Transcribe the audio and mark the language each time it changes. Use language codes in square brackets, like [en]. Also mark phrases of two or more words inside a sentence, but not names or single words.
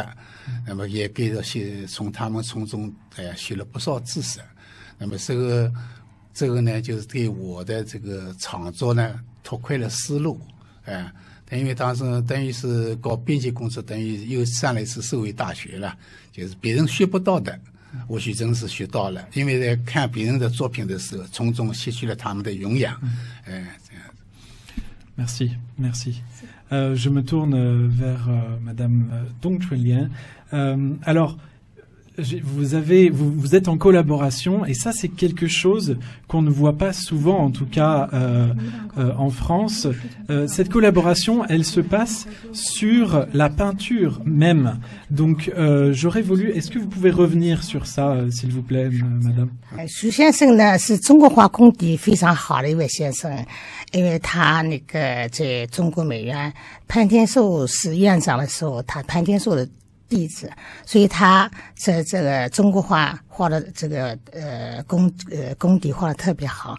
[zh] 那么也给这些从他们从中学了不少知识，那么这个呢，就是对我的这个创作呢拓宽了思路，因为当时等于是搞编辑工作，等于又上了一次社会大学了，就是别人学不到的，我许真是学到了，因为在看别人的作品的时候，从中吸取了他们的营养，这样。 [fr] Merci, merci. Je me tourne vers Madame Dong Chunlian. Alors, vous êtes en collaboration et ça c'est quelque chose qu'on ne voit pas souvent, en tout cas en France. Cette collaboration, elle se passe sur la peinture même. Donc, j'aurais voulu. Est-ce que vous pouvez revenir sur ça, s'il vous plaît, Madame? [zh] 徐先生呢是中国画功底非常好的一位先生，因为他那个在中国美院潘天寿是院长的时候，他潘天寿的弟子，所以他在这个中国画的这个功底画的特别好。